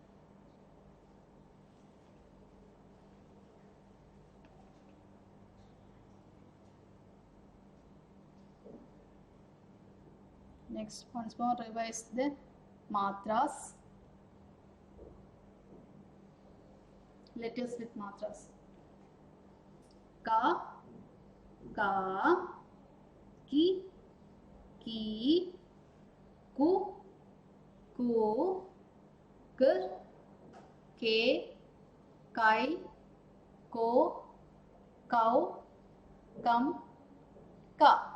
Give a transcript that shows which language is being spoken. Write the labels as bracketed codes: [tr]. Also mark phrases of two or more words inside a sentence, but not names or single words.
[en] Next, once more revise the matras. Letters with matras. [hi] Ka, ka, ki, ki, ku, ku, kar, ke, kai, ko, kau, kam, ka.